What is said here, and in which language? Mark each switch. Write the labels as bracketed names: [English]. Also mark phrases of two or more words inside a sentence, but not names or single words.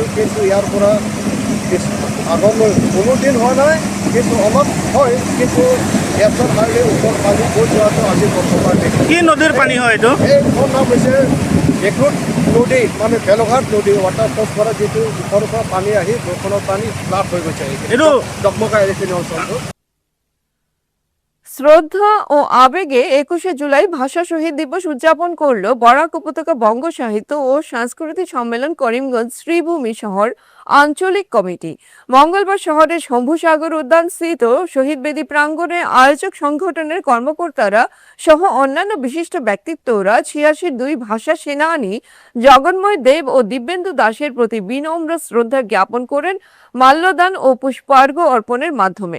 [Assamese] কিন্তু ইয়াৰ পৰা আগলৈ কোনো দিন হোৱা নাই, কিন্তু অলপ হয়, কিন্তু [English] national highway [Assamese] ওপৰত পানী বৈ যোৱাটো আজি প্ৰথমবাৰ দেখিছোঁ। কি নদীৰ পানী হয় এইটো? এইখন নাম হৈছে একৰুট নদী, মানে বেলঘাট নদী। ৱাটাৰফলছ পৰা যিটো ওপৰৰ পৰা পানী আহি বৰষুণৰ পানী ফ্লাড হৈ গৈছে এইটো ডকমকা এইখিনি অঞ্চলটো। [Bangla] শ্রদ্ধা ও আবেগে ২১শে জুলাই ভাষা শহীদ দিবস উদযাপন করল বরাক উপত্যকা বঙ্গ সাহিত্য ও সাংস্কৃতিক সম্মেলন করিমগঞ্জ শ্রীভূমি শহর আঞ্চলিক কমিটি। মঙ্গলবার শহরের শম্ভুসাগর উদ্যান স্থিত শহীদ বেদি প্রাঙ্গণে আয়োজক সংগঠনের কর্মকর্তারা সহ অন্যান্য বিশিষ্ট ব্যক্তিত্বরা ৮৬ দুই ভাষা সেনানী জগন্ময় দেব ও দিব্যেন্দু দাসের প্রতি বিনম্র শ্রদ্ধা জ্ঞাপন করেন মাল্যদান ও পুষ্পার্ঘ অর্পণের মাধ্যমে।